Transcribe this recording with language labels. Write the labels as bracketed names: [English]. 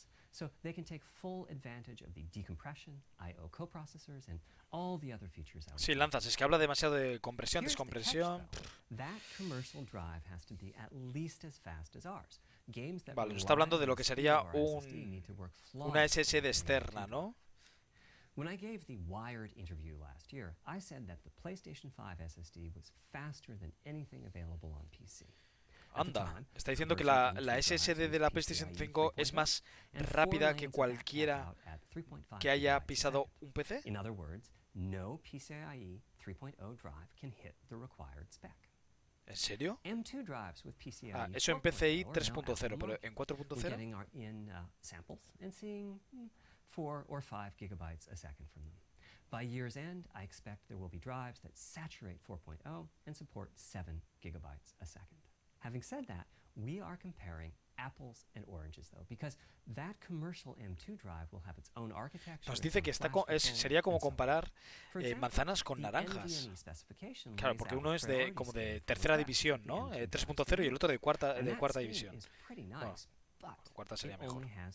[English] So they can take full advantage of the decompression, I/O coprocessors, and all the other features out. [Spanish] Sí, Lanzas, es que habla demasiado de compresión, descompresión. [English] That commercial drive has to be at least as fast as ours. Games that [Spanish] Vale, está hablando de lo que sería una SSD externa, ¿no? [English] When I gave the Wired interview last year, I said that the PlayStation 5 SSD was faster than anything available on PC. [Spanish] Anda, está diciendo que la SSD de la PlayStation 5 es más rápida que cualquiera que haya pisado un PC. [English] In other words, no PCIe 3.0 drive can hit the required spec. [Spanish] ¿En serio? [English] M2 drives with PCIe [Spanish] Eso en PCI 3.0, pero en 4.0. [English] Getting in samples and seeing 4 or 5 gigabytes a second from them. By year's end, I expect there will be drives that saturate 4.0 and support 7 gigabytes a second. Having said that, we are comparing apples and oranges, though, because that commercial M2 drive will have its own architecture. [Spanish] Nos dice que sería como comparar manzanas con naranjas. Claro, porque uno es como de tercera división, ¿no? 3.0 y el otro de cuarta división. Bueno, cuarta sería mejor.